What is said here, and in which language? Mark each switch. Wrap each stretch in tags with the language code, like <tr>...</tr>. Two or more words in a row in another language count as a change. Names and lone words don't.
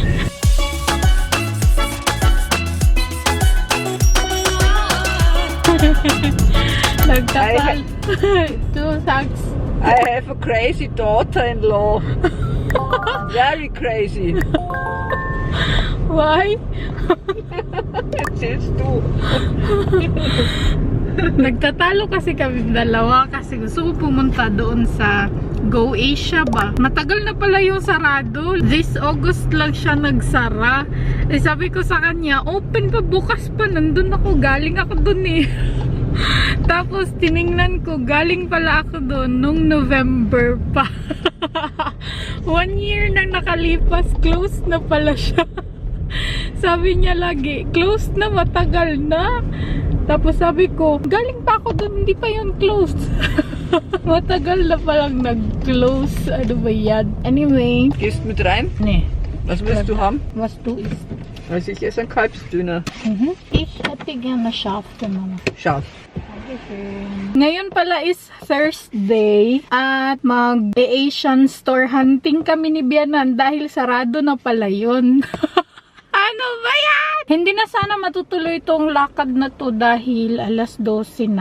<en>Nagtasal. Two sacks. I have a crazy daughter-in-law. Very crazy. Why?</en> <de>Erzählst du.</de> <tl>Nagtatalo kasi kami dalawa kasi gusto ko pumunta doon sa Go Asia ba. Matagal na pala yung sarado.</tl> <en>This August</en> <tl>lang siya nagsara. Eh, sabi ko sa kanya, open pa bukas pa. Nandun ako. Galing ako doon eh. Tapos tiningnan ko, galing pala ako doon nung November pa. 1 year nang nakalipas, closed na pala siya. Sabi niya lagi, closed na, matagal na. Tapos sabi ko, galing pa ako doon, hindi pa yun closed. Matagal na palang nag-close. Ano ba yan? Anyway.</tl> <de>Gehst mit rein? Nee. Was willst du haben? Was du isst? Also ich esse ein Kalbsdöner. Ich hätte gerne scharf, Mama. Scharf.</de> <tl>Ngayon pala</tl> <en>is Thursday</en> <tl>at mag-</tl> <en>Asian store hunting</en> <tl>kami ni Bianan dahil sarado na pala yun. Ano ba yan? Hindi na sana matutuloy itong lakad na to dahil alas 12 na.</tl>